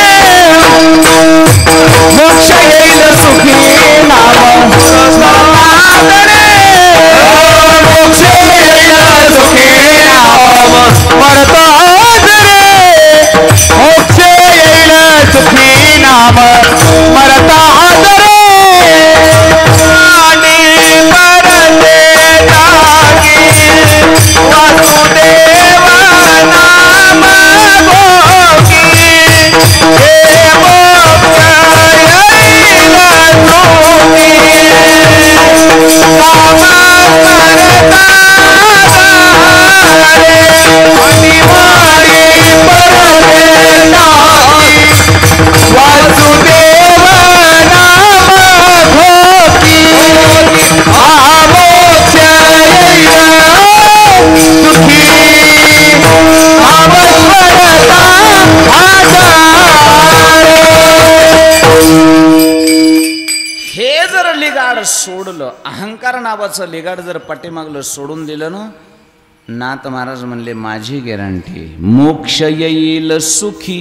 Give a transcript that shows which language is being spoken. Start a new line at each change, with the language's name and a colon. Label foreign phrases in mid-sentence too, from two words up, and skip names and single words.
Marathi: मोक्ष येईल सुखी नाम स्मरतादरे. मोक्ष येईल सुखी नाम स्मरतादरे. मोक्ष येईल सुखी नाम स्मरतादरे. वासुदेव नाम भोगी हे मोक्ष येईल सुखी नाम स्मरतादरे. अनिवार्य परदेशाई वासुदेव नाम भोगी हा मोक्ष येईल सुखी नाम हे जर लिगाड सोडलं, अहंकार नावाचं लिगाड जर पाठीमागलं सोडून दिलं ना नाथ महाराज म्हणले माझी गॅरंटी मोक्ष येईल सुखी.